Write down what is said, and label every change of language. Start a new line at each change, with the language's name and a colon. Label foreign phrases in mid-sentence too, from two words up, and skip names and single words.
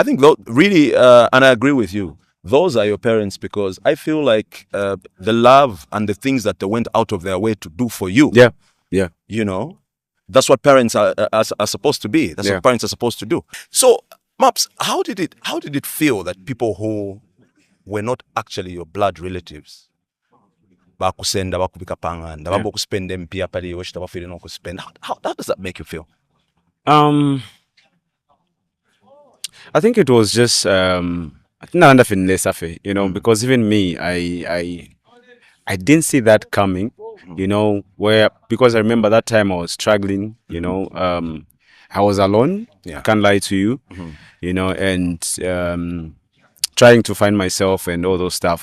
English: I think really, and I agree with you, those are your parents, because I feel like the love and the things that they went out of their way to do for you. Yeah. You know? That's what parents are supposed to be. That's what parents are supposed to do. So, Maps, how did it feel that people who were not actually your blood relatives,
Bemba: bakusenda bakubika panganda, bakuspend mpia pali yoshita bafile no kuspend.
English: How does that make you feel? I think it was just I think I understand less, you know, because even me, I didn't see that coming. You know, because I remember that time I was struggling, you know, I was alone, I can't lie to you, you know, and trying to find myself and all those stuff.